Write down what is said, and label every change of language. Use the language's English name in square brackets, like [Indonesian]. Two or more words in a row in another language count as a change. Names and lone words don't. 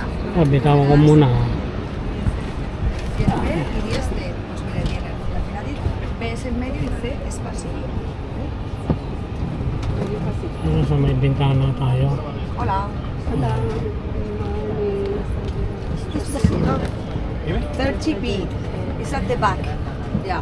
[Filipino] Bitawan ko muna. [Spanish] Y 10 de, pues mira, tiene la final B es en medio y C es pasillo. [Filipino] Ano sa may bintana tayo? Hola. Wala. Gusto sino? [English] 30B. It's at the back. Yeah.